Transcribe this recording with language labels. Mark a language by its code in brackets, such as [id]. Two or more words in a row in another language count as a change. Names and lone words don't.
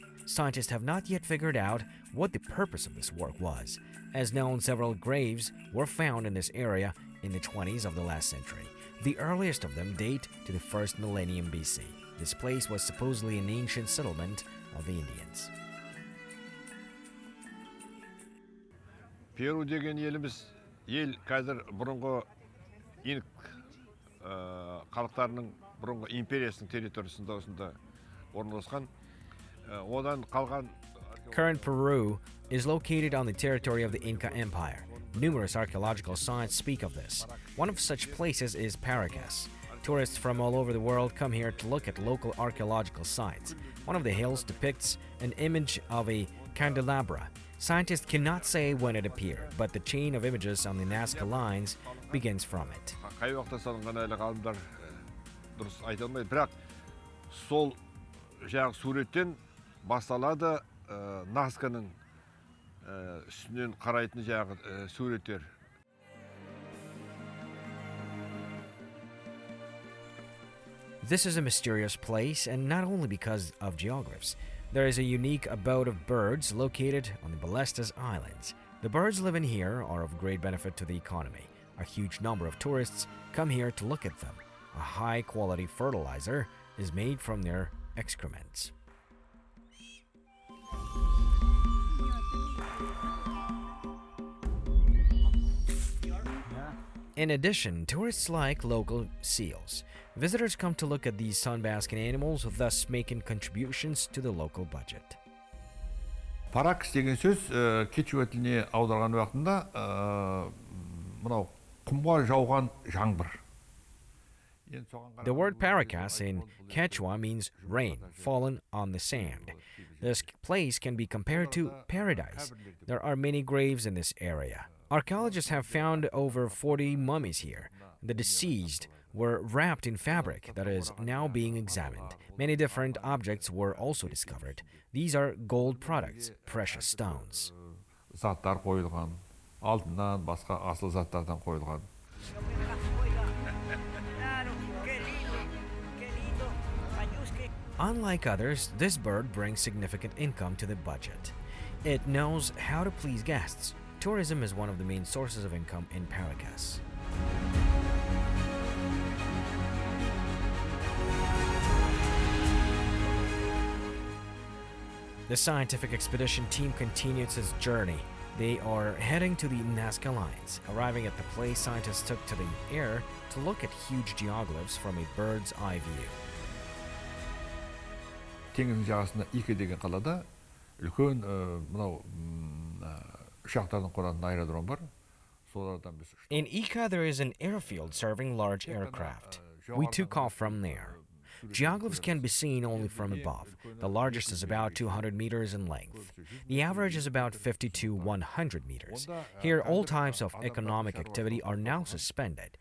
[en] Scientists have not yet figured out what the purpose of this work was. As known, several graves were found in this area in the 20s of the last century. The earliest of them date to the first millennium BC. This place was supposedly an ancient settlement of the Indians. [kk] Перу деген еліміз, ел қазір бұрынғы инк халықтарының бұрынғы империясының территориясында осында орналасқан. Одан қалған [en] Current Peru is located on the territory of the Inca Empire. Numerous archaeological sites speak of this. One of such places is Paracas. Tourists from all over the world come here to look at local archaeological sites. One of the hills depicts an image of a candelabra. Scientists cannot say when it appeared, but the chain of images on the Nazca Lines begins from it. Қай уақытта салынған әлі ғалымдар дұрыс айта алмайды, бірақ сол жаңағы суреттен басталады Назканың үстінен қарайтын жаңағы суреттер. This is a mysterious place, and not only because of geoglyphs. There is a unique abode of birds located on the Ballestas Islands. The birds living here are of great benefit to the economy. A huge number of tourists come here to look at them. A high-quality fertilizer is made from their excrements. In addition, tourists like local seals. Visitors come to look at these sun-basking animals, thus making contributions to the local budget. [kk] Паракс деген сөз кечуа тіліне аударған уақытында мынау құмға жауған жаңбыр. [en] The word Paracas in Quechua means rain fallen on the sand. This place can be compared to paradise. There are many graves in this area. Archaeologists have found over 40 mummies here. The deceased were wrapped in fabric that is now being examined. Many different objects were also discovered. These are gold products, precious stones. [kk] Заттар қойылған, алтыннан басқа асыл заттардан қойылған. [en] Unlike others, this bird brings significant income to the budget. It knows how to please guests. Tourism is one of the main sources of income in Paracas. The scientific expedition team continues its journey. They are heading to the Nazca Lines. Arriving at the place, scientists took to the air to look at huge geoglyphs from a bird's eye view. [kk] Теңіздің жағасында Ика деген қалада үлкен мынау ұшақтардың қонатын аэродром бар. Солардан біз [en] In Ica, there is an airfield serving large aircraft. We took off from there. Geoglyphs can be seen only from above. The largest is about 200 meters in length. The average is about 50 to 100 meters. Here, all types of economic activity are now suspended.